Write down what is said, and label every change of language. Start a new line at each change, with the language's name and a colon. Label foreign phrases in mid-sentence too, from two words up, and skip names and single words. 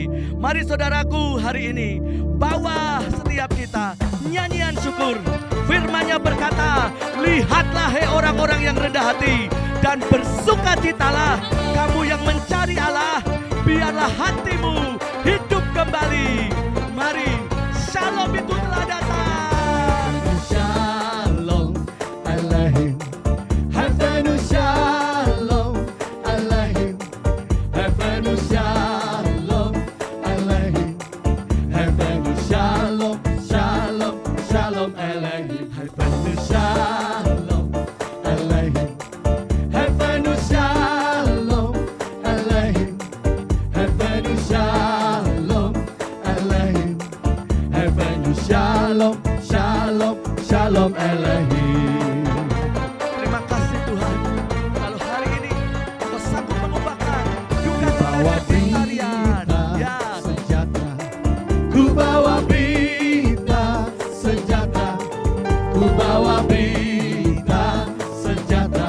Indonesian: Mari saudaraku, hari ini bawa setiap kita nyanyian syukur. Firman-Nya Alkitab berkata, lihatlah hai orang-orang yang rendah hati, dan bersukacitalah kamu yang mencari Allah, biarlah hatimu hidup kembali. Mari, shalom itu telah datang.
Hebrew: שלום עליכם. הבאנו שלום עליכם. הבאנו שלום עליכם. הבאנו שלום, שלום, שלום עליכם. הבאנו שלום עליכם. הבאנו שלום עליכם. הבאנו שלום עליכם. הבאנו שלום, שלום, שלום עליכם.
Indonesian: Terima kasih Tuhan. Kalau hari ini Engkau sanggup mengubahkan juga Bawa tarian. berita Ya, sejahtera. Ku bawa berita sejahtera. Ku bawa berita sejahtera.